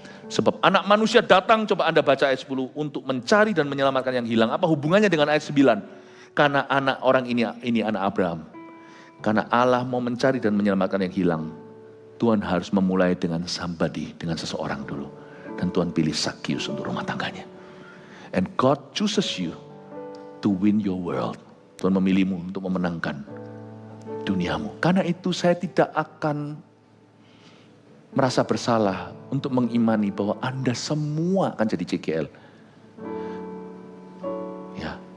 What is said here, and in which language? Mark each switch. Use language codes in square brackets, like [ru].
[id] Sebab anak manusia datang, coba Anda baca ayat 10, untuk mencari dan menyelamatkan yang hilang. Apa hubungannya dengan ayat 9? Karena anak orang ini anak Abraham. Karena Allah mau mencari dan menyelamatkan yang hilang. Tuhan harus memulai dengan somebody, dengan seseorang dulu. Dan Tuhan pilih Zacchaeus untuk rumah tangganya. [en] And God chooses you to win your world. [id] Tuhan memilihmu untuk memenangkan duniamu. Karena itu saya tidak akan merasa bersalah untuk mengimani bahwa Anda semua akan jadi CGL. Ya.